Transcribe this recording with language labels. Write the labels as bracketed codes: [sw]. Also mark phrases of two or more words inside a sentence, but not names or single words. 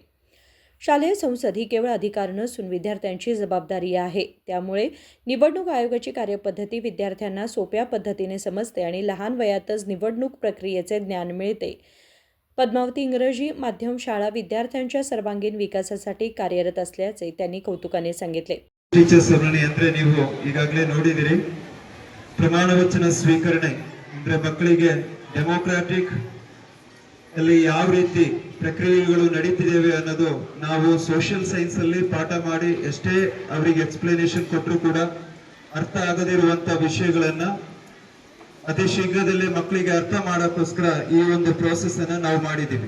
[mr] शालेय संसद ही केवळ अधिकार नसून विद्यार्थ्यांची जबाबदारी आहे. त्यामुळे निवडणूक आयोगाची कार्यपद्धती विद्यार्थ्यांना सोप्या पद्धतीने समजते आणि लहान वयातच निवडणूक प्रक्रियेचे ज्ञान मिळते. पद्मावती इंग्रजी माध्यम शाळा विद्यार्थ्यांच्या सर्वांगीण विकासासाठी कार्यरत असल्याचे त्यांनी कौतुकाने सांगितले. [kn] ಟೀಚರ್ಸ್ ಅವರನ್ನು ಅಂದ್ರೆ ನೀವು ಈಗಾಗಲೇ ನೋಡಿದಿರಿ. ಪ್ರಮಾಣ ವಚನ ಸ್ವೀಕರಣೆ ಅಂದ್ರೆ ಮಕ್ಕಳಿಗೆ ಡೆಮೋಕ್ರಾಟಿಕ್ ಅಲ್ಲಿ ಯಾವ ರೀತಿ ಪ್ರಕ್ರಿಯೆಗಳು ನಡೀತಿದ್ದೇವೆ ಅನ್ನೋದು ನಾವು [en] social science [kn] ಅಲ್ಲಿ ಪಾಠ ಮಾಡಿ ಎಷ್ಟೇ ಅವರಿಗೆ ಎಕ್ಸ್ಪ್ಲನೇಷನ್ ಕೊಟ್ಟರು ಕೂಡ ಅರ್ಥ ಆಗದಿರುವಂತ ವಿಷಯಗಳನ್ನ ಅತಿ ಶೀಘ್ರದಲ್ಲೇ ಮಕ್ಕಳಿಗೆ ಅರ್ಥ ಮಾಡೋಕ್ಕೋಸ್ಕರ ಈ ಒಂದು ಪ್ರೋಸೆಸ್ ಅನ್ನ ನಾವು ಮಾಡಿದ್ದೀವಿ.